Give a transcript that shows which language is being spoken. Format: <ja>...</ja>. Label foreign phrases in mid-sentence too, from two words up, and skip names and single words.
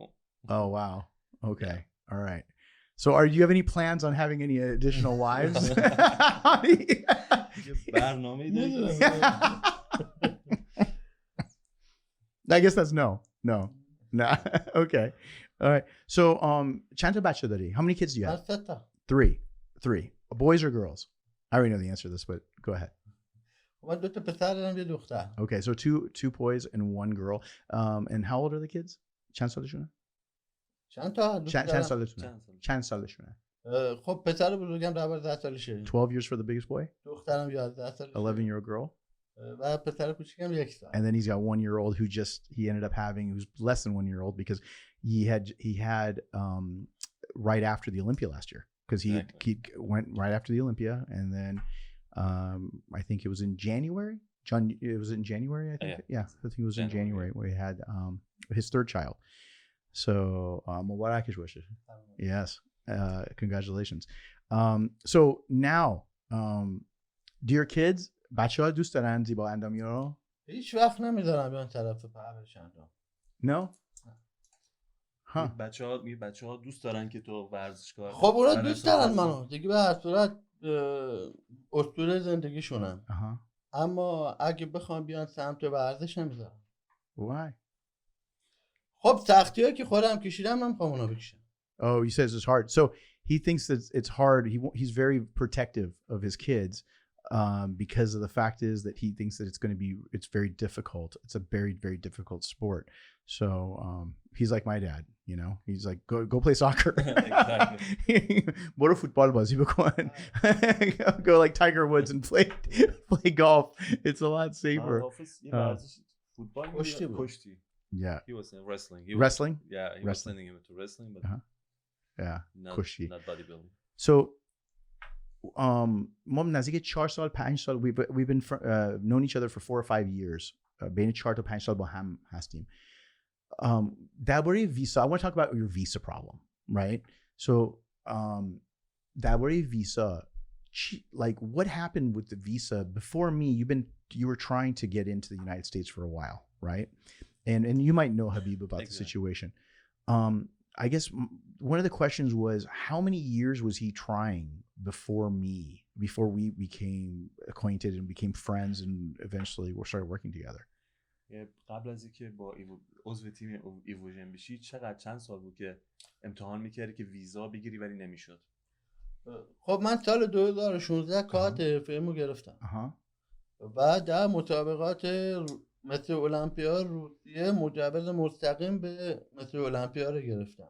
<en>Oh wow. Okay. Yeah. All right. So do you have any plans on having any additional wives? I guess that's no. Okay. All right. So</en> <fa>چند تا بچه داری?</fa> <en>How many kids do you have? 3. Boys or girls? I already know the answer to this, but go ahead.</en> <fa>من 2 تا پسر دارم، 1 دختر.</fa> <en>Okay, so 2 boys and 1 girl. And how old are the kids?</en> <fa>چند سالشونه؟ چند سالشونه؟ خب پسر بزرگم 12 سالشه.</fa> <en>12 years for the biggest boy?</en> <fa>دخترم 11 سالشه.</fa> <en>11-year-old girl?</en> <fa>و پسر کوچیکم 1 سال.</fa> <en>And then he's got 1-year-old he ended up having, who's less than 1-year-old, because he had right after the Olympia last year, because he went right after the Olympia, and then I think it was in January. It was in January, I think. Yeah, I think it was in January where he had his 3rd child. So Mubarak wishes. Yes, congratulations. So now, do your kids,</en> <fa>بچه‌ها دوست دارن زیبا اندامی رو؟ هیچ وقت نمیذارم بیان طرف پهلوشان.</fa> <en>No.</en> <fa>بچه‌ها دوست دارن که تو ورزشکار. خب اونا دوست دارن منو. دیگه به هر صورت اسطوره زندگیشونم. اما اگه بخوام بیان سمت ورزش نمیذارم.</fa> <en>Why?</en> <fa>خب سختی‌ها که خودم کشیدم نمیخوام اونا بکشم.</fa> <en>Oh, he says it's hard. So he thinks that it's hard. He's very protective of his kids. Because of the fact is that he thinks that it's very difficult. It's a very, very difficult sport. So he's like my dad, you know. He's like, go play soccer. Exactly.</en> <fa>برو فوتبال بازی بکن.</fa> <en>Go like Tiger Woods and play golf. It's a lot safer. Kushti. Yeah. He was in wrestling. Wrestling? Yeah, he was sending him to wrestling, but Yeah. کشتی. Not bodybuilding. So</en> <fa>ما نزدیک 4 سال 5 سال</fa> <en>we've been known each other for 4 or 5 years.</en> <fa>بین 4 تا 5 سال با هم هستیم. درباره ویزا</fa> <en>I want to talk about your visa problem, right? So درباره visa, like what happened with the visa before me? You were trying to get into the United States for a while, right? And you might know Habib about the situation. I guess one of the questions was, how many years was he trying before we became acquainted and became friends and eventually we started working together?</en> <fa>قبل از اینکه با عضو تیم ایوژن بشی چند سال بود که امتحان میکردی که ویزا بگیری ولی نمیشد؟ خب من سال 2016 کارت حرفه‌ایمو گرفتم و در مسابقات مثل المپیا روسیه مجوز مستقیم به مثل المپیا رو گرفتم.</fa>